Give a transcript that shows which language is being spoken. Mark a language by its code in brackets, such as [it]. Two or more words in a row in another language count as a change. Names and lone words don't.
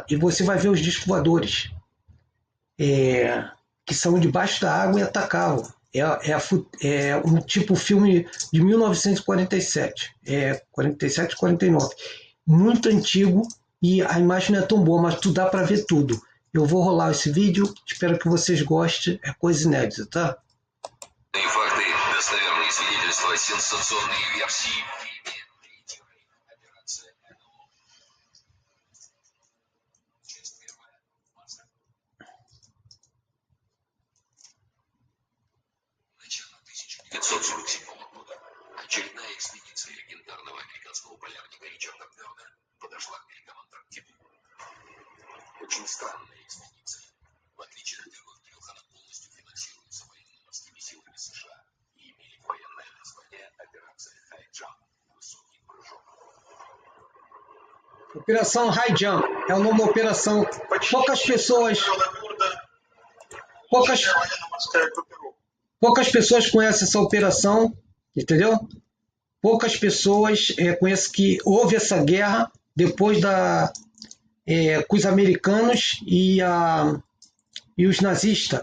[pt] E você vai ver os discos voadores que são debaixo da água e atacavam. É um tipo filme de 1947, 47, 49, muito antigo, e a imagem não é tão boa, mas tu dá para ver tudo. Eu vou rolar esse vídeo, espero que vocês gostem, é coisa inédita, tá? [ru] Факты, достоверные свидетельства, сенсационные версии. Операция НЛО. Часть первая. Масса. Начало 1947 года. Очередная экспедиция легендарного американского полярника Ричарда Бёрда подошла к берегам Антарктиды. Очень странная экспедиция. В отличие от других, она полностью финансируется военно-морскими силами США и имеет военное название «Операция [en] High Jump» – [ru] «Высокий прыжок». [pt] Operação [en] High Jump [pt] é o nome da operação. Poucas pessoas conhecem essa operação, entendeu? Poucas pessoas conhecem que houve essa guerra depois com os americanos e os nazistas.